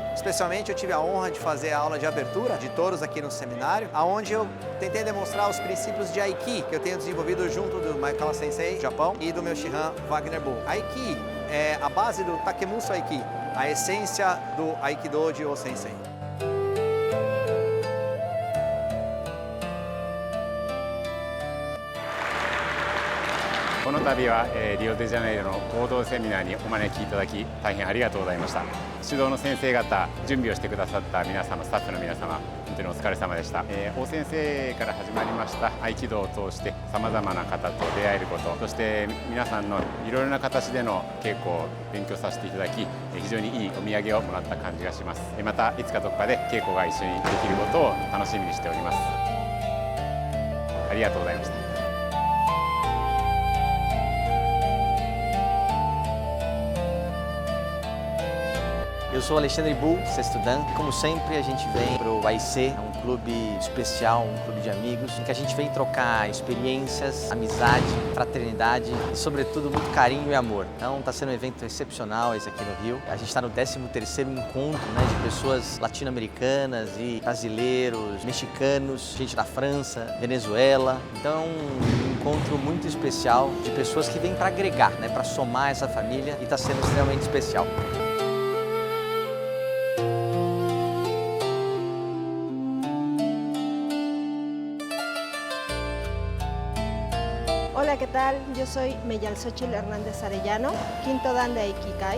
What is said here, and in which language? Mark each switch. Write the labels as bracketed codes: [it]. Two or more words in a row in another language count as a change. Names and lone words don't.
[pt] Especialmente eu tive a honra de fazer a aula de abertura de touros aqui no seminário, onde eu tentei demonstrar os princípios de Aiki que eu tenho desenvolvido junto do Maekawa Sensei, do Japão, e do meu Shihan Wagner Bull. Aiki é a base do Takemuso Aiki, a essência do Aikido de O-Sensei. [ja] この度はリオデジャネイロの合同セミナーにお招きいただき大変ありがとうございました。指導の先生方、準備をしてくださった皆様、スタッフの皆様、本当にお疲れ様でした。大先生から始まりました合気道を通してさまざまな方と出会えること、そして皆さんのいろいろな形での稽古を勉強させていただき、非常にいいお土産をもらった感じがします。またいつかどこかで稽古が一緒にできることを楽しみにしております。ありがとうございました。 [pt] Eu sou Alexandre Bull, sexto dan. Como sempre, a gente vem para o AIC, é um clube especial, um clube de amigos, em que a gente vem trocar experiências, amizade, fraternidade e, sobretudo, muito carinho e amor. Então, está sendo um evento excepcional esse aqui no Rio. A gente está no 13º encontro, de pessoas latino-americanas e brasileiros, mexicanos, gente da França, Venezuela. Então, é um encontro muito especial de pessoas que vêm para agregar, para somar essa família, e está sendo extremamente especial. [es] Hola, ¿qué tal? Yo soy Meyalxóchitl Hernández Arellano, quinto dan de Aikikai.